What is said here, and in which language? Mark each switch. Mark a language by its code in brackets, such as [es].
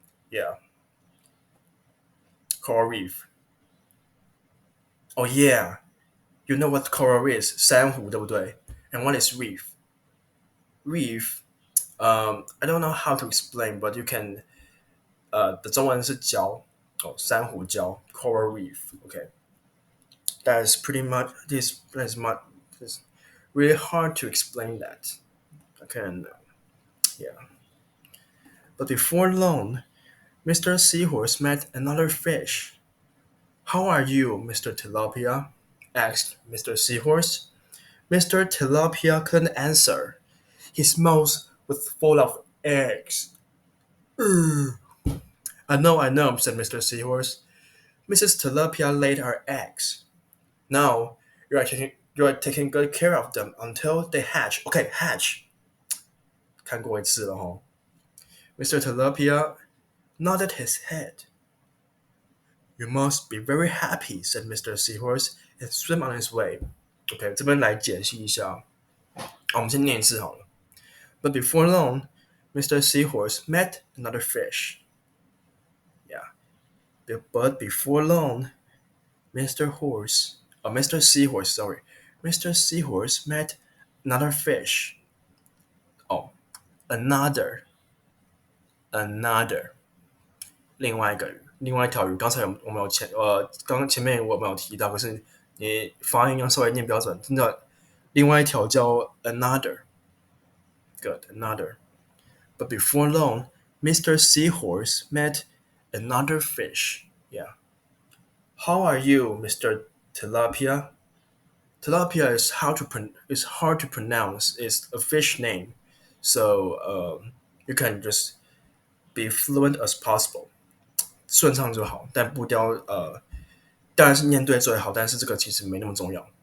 [en] Yeah, coral reef. Oh yeah, you know what coral is? [zh] 珊瑚，对不对？ [en] And what is reef? Reef. I don't know how to explain, but you can. [zh] 的中文是礁哦，珊瑚礁 [en] coral reef. Okay, that's pretty much this. That's much. It's really hard to explain that. I can. Yeah. But before long, Mr. Seahorse met another fish. How are you, Mr. Tilapia? Asked Mr. Seahorse. Mr. Tilapia couldn't answer. His mouth was full of eggs. "Ugh." I know, said Mr. Seahorse. Mrs. Tilapia laid her eggs. Now you are taking good care of them until they hatch. Okay, hatch. [zh] 看过一次了吼。 [en] Mr. Tilapia nodded his head. You must be very happy, said Mr. Seahorse, and swam on his way. [zh] OK，这边来解析一下。我们先念一次好了。 [en] But before long, Mr. Seahorse met another fish. Yeah. But before long, Mr. Seahorse, sorry, Mr. Seahorse met another fish. Oh, another, another. [zh] 另外一条鱼，刚刚前面我们有提到，可是你发音要稍微念标准。真的，另外一条叫 another， [en] good another。 But before long, Mr. Seahorse met another fish. Yeah. How are you, Mr. Tilapia? Tilapia is hard to pronounce. It's a fish name, so you can just be fluent as possible. [zh] 顺畅就好，但不雕当然是念对最好，但是这个其实没那么重要。